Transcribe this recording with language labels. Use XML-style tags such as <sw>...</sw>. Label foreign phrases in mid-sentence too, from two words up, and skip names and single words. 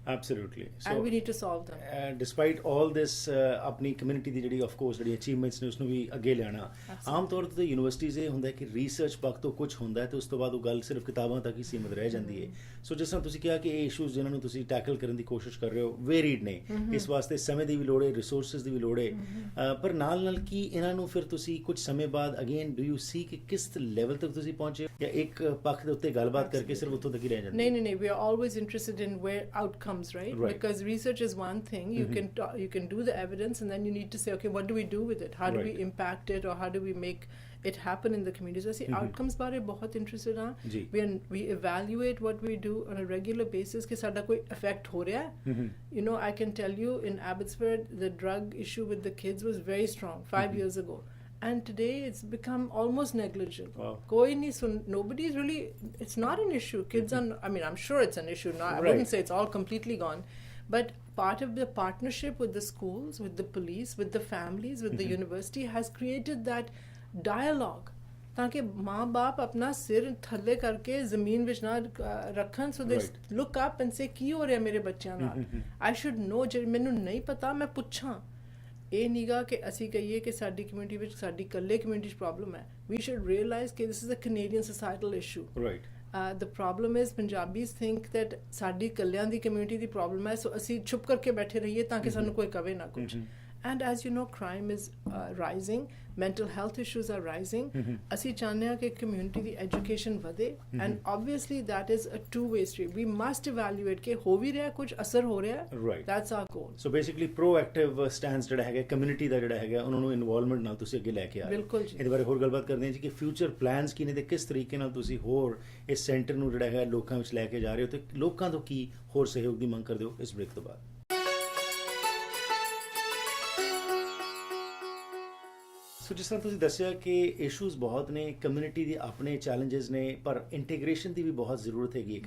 <en>Absolutely. So, and we need to solve them. Despite all this</en> <pa>ਆਪਣੀ community ਦੀ ਜਿਹੜੀ</pa> <en>of course</en> <pa>ਜਿਹੜੀ achievements ਨੇ ਉਸ ਨੂੰ ਵੀ ਅੱਗੇ ਲਿਆਉਣਾ. ਆਮ ਤੌਰ ਤੇ ਯੂਨੀਵਰਸਿਟੀਜ਼ ਇਹ ਹੁੰਦਾ ਕਿ ਰਿਸਰਚ ਪੱਖ ਤੋਂ ਕੁਝ ਹੁੰਦਾ ਹੈ ਤੇ ਉਸ ਤੋਂ ਬਾਅਦ ਉਹ ਗੱਲ ਸਿਰਫ ਕਿਤਾਬਾਂ ਤੱਕ ਹੀ ਸੀਮਿਤ ਰਹਿ ਜਾਂਦੀ ਹੈ. ਸੋ ਜਿਸ ਤਰ੍ਹਾਂ ਤੁਸੀਂ ਕਿਹਾ ਕਿ ਇਹ ਇਸ਼ੂਜ਼ ਜਿਨ੍ਹਾਂ ਨੂੰ ਤੁਸੀਂ ਟੈਕਲ ਕਰਨ ਦੀ ਕੋਸ਼ਿਸ਼ ਕਰ ਰਹੇ ਹੋ ਵੇਰੀਡ ਨੇ, ਇਸ ਵਾਸਤੇ ਸਮੇਂ ਦੀ ਵੀ ਲੋੜ ਹੈ, ਰਿਸੋਰਸਿਸ ਦੀ ਵੀ ਲੋੜ ਹੈ, ਪਰ ਨਾਲ ਨਾਲ ਕੀ ਇਹਨਾਂ ਨੂੰ ਫਿਰ ਤੁਸੀਂ ਕੁਝ ਸਮੇਂ ਬਾਅਦ</pa> <en>again do you see</en> <pa>ਕਿ ਕਿਸ ਲੈਵਲ ਤੱਕ ਤੁਸੀਂ ਪਹੁੰਚੇ ਜਾਂ ਇੱਕ ਪੱਖ ਦੇ ਉੱਤੇ ਗੱਲਬਾਤ ਕਰਕੇ ਸਿਰਫ ਉੱਥੋਂ ਤੱਕ ਹੀ ਰਹਿ ਜਾਂਦੇ? ਨਹੀਂ,</pa> <en>we are always interested in where outcomes, right? Because research is one thing, you can do the evidence and then you need to say, okay, what do we do with it, how do we impact it, or how do we make it happen in the community. So</en> <pa>ਅਸੀਂ outcomes ਬਾਰੇ ਬਹੁਤ interested ਹਾਂ.</pa> <en>We evaluate what we do on a regular basis</en> <pa>ਕਿ ਸਾਡਾ ਕੋਈ effect ਹੋ ਰਿਹਾ ਹੈ.</pa> <en>You know, I can tell you in Abbotsford the drug issue with the kids was very strong 5 years ago. And today it's become almost negligible. Wow. Nobody's really, it's not an issue. Kids are, I mean, I'm sure it's an issue. I wouldn't say it's all completely gone. But part of the partnership with the schools, with the police, with the families, with the university has created that dialogue.</en> <pa>ਤਾਂ ਕਿ ਮਾਂ ਬਾਪ ਆਪਣਾ ਸਿਰ ਥੱਲੇ ਕਰਕੇ ਜ਼ਮੀਨ ਵਿੱਚ ਨਾ ਰੱਖਣ,</pa> <en>so they look up and say</en> <pa>ਕੀ ਹੋ ਰਿਹਾ ਮੇਰੇ ਬੱਚਿਆਂ ਨਾਲ.</pa> <en>I should know,</en> <pa>ਜੇ ਮੈਨੂੰ ਨਹੀਂ ਪਤਾ ਮੈਂ ਪੁੱਛਾਂ. ਇਹ ਨੀਗਾ ਕਿ ਅਸੀਂ ਕਹੀਏ ਕਿ ਸਾਡੀ ਕਮਿਊਨਿਟੀ ਵਿੱਚ ਸਾਡੀ ਇਕੱਲੇ ਕਮਿਊਨਿਟੀ 'ਚ ਪ੍ਰੋਬਲਮ ਹੈ.</pa> <en>we should realize ਕਿ this is a Canadian societal issue. The problem is Punjabis think that</en> <pa>ਸਾਡੀ ਇਕੱਲਿਆਂ ਦੀ ਕਮਿਊਨਿਟੀ ਦੀ ਪ੍ਰੋਬਲਮ ਹੈ, ਸੋ ਅਸੀਂ ਛੁਪ ਕਰਕੇ ਬੈਠੇ ਰਹੀਏ ਤਾਂ ਕਿ ਸਾਨੂੰ ਕੋਈ ਕਵੇ ਨਾ ਕੁਝ.</pa> <en>And as you know, crime is rising, mental health issues are rising.</en> <pa>ਅਸੀਂ ਚਾਹੁੰਦੇ ਹਾਂ ਕਿ community ਦੀ education ਵਧੇ,</pa> <en>and obviously that is a two-way street. We must evaluate</en> <pa>ਕਿ ਹੋ ਵੀ ਰਿਹਾ ਕੁਝ, ਅਸਰ ਹੋ ਰਿਹਾ.</pa> <en>That's our goal. So basically proactive stance</en> <pa>ਜਿਹੜਾ ਹੈਗਾ community ਦਾ ਜਿਹੜਾ ਹੈਗਾ ਉਹਨਾਂ ਨੂੰ ਇਨਵੋਲਵਮੈਂਟ ਨਾਲ ਤੁਸੀਂ ਅੱਗੇ ਲੈ ਕੇ ਆ ਰਹੇ ਹੋ. ਬਿਲਕੁਲ ਜੀ. ਇਹਦੇ ਬਾਰੇ ਹੋਰ ਗੱਲਬਾਤ ਕਰਦੇ ਹਾਂ ਜੀ ਕਿ ਫਿਊਚਰ ਪਲਾਨਸ ਕੀ ਨੇ ਤੇ ਕਿਸ ਤਰੀਕੇ ਨਾਲ ਤੁਸੀਂ ਹੋਰ ਇਸ ਸੈਂਟਰ ਨੂੰ ਜਿਹੜਾ ਹੈਗਾ ਲੋਕਾਂ ਵਿੱਚ ਲੈ ਕੇ ਜਾ ਰਹੇ ਹੋ ਤੇ ਲੋਕਾਂ ਤੋਂ ਕੀ ਹੋਰ ਸਹਿਯੋਗ ਦੀ ਮੰਗ ਕਰਦੇ ਹੋ ਇਸ ਬ੍ਰੇਕ ਤੋਂ ਬਾਅਦ. ਸੋ ਜਿਸ ਤਰ੍ਹਾਂ ਤੁਸੀਂ ਦੱਸਿਆ ਕਿ ਇਸ਼ੂਜ਼ ਬਹੁਤ ਨੇ, ਕਮਿਊਨਿਟੀ ਦੇ ਆਪਣੇ ਚੈਲੰਜਸ ਨੇ, ਪਰ ਇੰਟੀਗ੍ਰੇਸ਼ਨ ਦੀ ਵੀ ਬਹੁਤ ਜ਼ਰੂਰਤ ਹੈਗੀ ਹੈ.</pa>